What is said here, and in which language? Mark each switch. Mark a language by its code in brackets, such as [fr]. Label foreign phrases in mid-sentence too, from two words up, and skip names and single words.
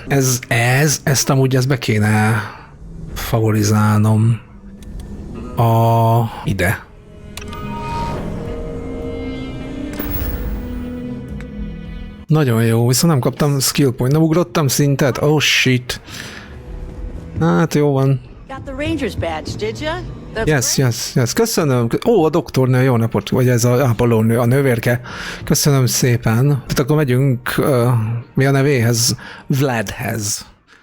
[hu] Ezt amúgy be kéne favorizálnom. Ide. Nagyon jó, viszont nem kaptam skill point, nem ugrottam szintet. [en] Oh shit. [hu] Hát jó van. [en] Got the Ranger's badge, did ya? Yes. [hu] Köszönöm. A doktornő, jó napot. Vagy ez a ápolónő, a nővérke. Köszönöm szépen. Tehát akkor megyünk, mi a nevéhez? Vladhez.